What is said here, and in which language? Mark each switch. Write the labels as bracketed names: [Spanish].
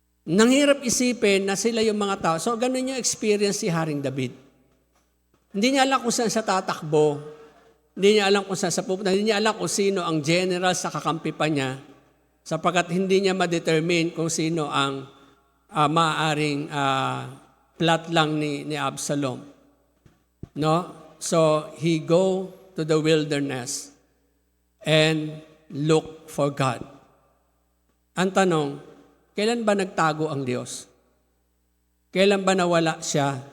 [Filipino] Nang hirap isipin na sila yung mga tao. So ganun yung experience si Haring David. Hindi niya alam kung saan siya tatakbo. Hindi niya alam kung saan siya pupunta. Hindi niya alam kung sino ang general sa kakampi pa niya. Sapagkat hindi niya ma-determine kung sino ang maaaring plot lang ni Absalom. No? [English] So, he go to the wilderness and look for God. [Filipino] Ang tanong, kailan ba nagtago ang Diyos? Kailan ba nawala siya?